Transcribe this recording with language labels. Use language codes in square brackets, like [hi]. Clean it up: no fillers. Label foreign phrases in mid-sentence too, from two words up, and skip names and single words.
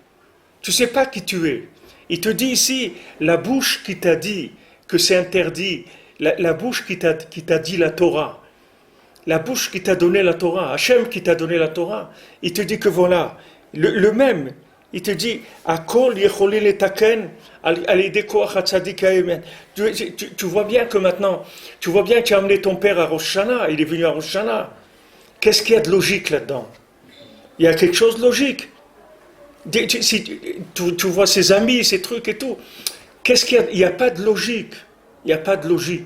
[fr] Tu ne sais pas qui tu es. Il te dit ici, la bouche qui t'a dit que c'est interdit, la bouche qui t'a dit la Torah, la bouche qui t'a donné la Torah, Hachem qui t'a donné la Torah, il te dit que voilà, le même, il te dit, [he] הכל יכולים לתקן על ידי כוח הצדיק האמת. [fr] Tu vois bien que maintenant, tu vois bien que tu as amené ton père à Rosh Hashanah, il est venu à Rosh Hashanah. Qu'est-ce qu'il y a de logique là-dedans? Il y a quelque chose de logique. Si tu vois ses amis, ses trucs et tout, qu'est-ce qu'il y a? Il n'y a pas de logique. Il n'y a pas de logique.